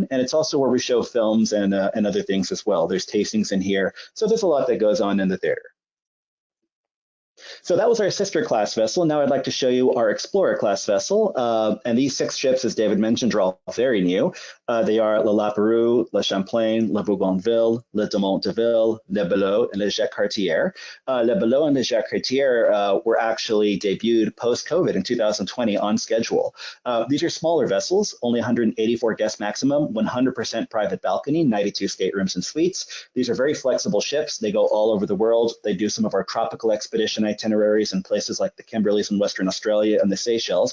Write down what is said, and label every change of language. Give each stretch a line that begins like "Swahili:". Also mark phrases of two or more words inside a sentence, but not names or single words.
English: And it's also where we show films and other things as well. There's tastings in here. So there's a lot that goes on in the theater. So that was our sister class vessel. Now I'd like to show you our Explorer class vessel. And these 6 ships, as David mentioned, are all very new. They are Le Laperoux, Le Champlain, Le Bougainville, Le Dumont d'Urville, Le Belot, and Le Jacques Cartier. Le Belot and Le Jacques Cartier were actually debuted post-COVID in 2020 on schedule. These are smaller vessels, only 184 guests maximum, 100% private balcony, 92 staterooms and suites. These are very flexible ships. They go all over the world. They do some of our tropical expedition itineraries in places like the Kimberleys in Western Australia and the Seychelles.